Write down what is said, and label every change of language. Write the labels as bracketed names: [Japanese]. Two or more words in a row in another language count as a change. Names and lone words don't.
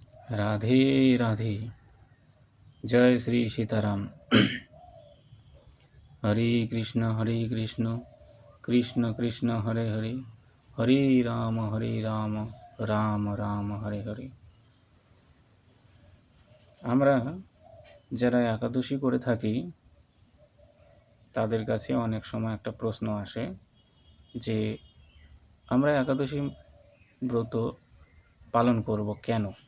[Hindi] राधे राधे। जय श्री सीताराम। [Sanskrit] हरे कृष्ण कृष्ण कृष्ण हरे हरे, हरे राम राम राम हरे हरे। [Bangla] আমরা যারা একাদশী করে থাকি তাদের কাছে অনেক সময় একটা প্রশ্ন আসে যে আমরা একাদশী ব্রত পালন করব কেন?